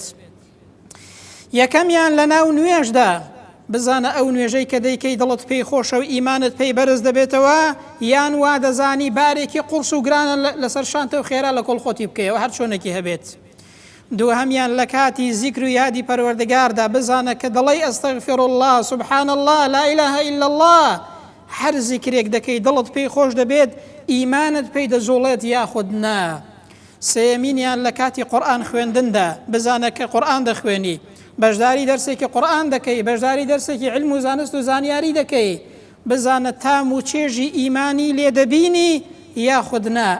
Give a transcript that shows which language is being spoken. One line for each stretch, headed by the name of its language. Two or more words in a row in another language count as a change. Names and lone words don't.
Central Kurdish: یەکەمیان لە ناو نوێژدا بزانە ئەو نوێژەی کە دەیکەی دڵت پێی خۆشە و ئیمانت پێی بەرز دەبێتەوە، یان وا دەزانی بارێکی قورس و گرانە لەسەر شانتە و خێرا لە کۆڵ خۆتی بکەیەوە هەر چۆنێکی هەبێت. دووهەمیان لە کاتی ذیکر و یادی پەروەردگاردا بزانە کە دڵی
Arabic: ئەستەغفر الله سبحان الله لا إله إلا الله
Central Kurdish: هەر زیکرێک دەکەی دڵت پێی خۆش دەبێت ئیمانت پێی دەجوڵێت یاخود نا. سێمینیان لە کاتی قورئان خوێندندا بزانە کە قورئان دەخوێنی، بەشداری دەرسێکی قورئان دەکەی، بەشداری دەرسێکی علم و زانست و زانیاری دەکەی، بزانە تام و چێژی ئیمانی لێ دەبینی یاخود نا.